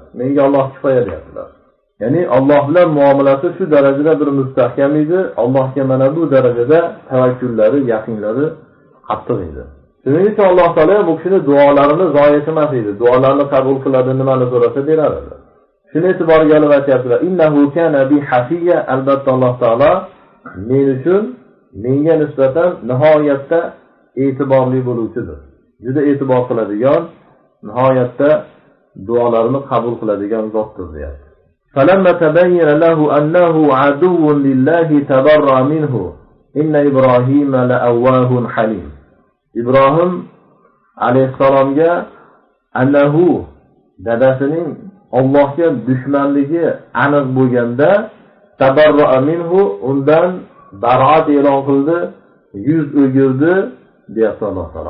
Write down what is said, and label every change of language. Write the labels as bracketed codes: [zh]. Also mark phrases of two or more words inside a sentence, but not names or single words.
[uz] Menga Alloh kifoya deyaptilar. Ya'ni Alloh bilan muomalasi shu darajada bir mustahkam edi, Allohga mana bu darajada tavakkullari, yaqinlari qattiq edi. Shuning uchun Alloh taolo bu kishining duolarini zoya etmas edi. Duolarini qabul qiladi, nimani so'rasa beradi. Shuni e'tiborga olib aytayaptilar. [ar] إنه كان بي حفيا, [uz] albatta Alloh taolo men uchun, menga nisbatan nihoyatda e'tiborli bo'luvchidir. Juda e'tibor qiladigan, nihoyatda duolarini qabul qiladigan zotdir deyapti. [ar] فَلَمَّا تَبَيَّنَ لَهُ أَنَّهُ عَدُوٌّ لِلَّهِ تَبَرَّأَ مِنْهُ إِنَّ إِبْرَاهِيمَ لَأَوَّاهٌ حَلِيمٌ. [uz] İbrahim alayhissalomga annahu dadasining Allohga dushmanligi aniq bo'lganda [ar] تبرأ منه, [uz] undan baroat e'lon qildi, yuz o'girdi deyapti Alloh taolo.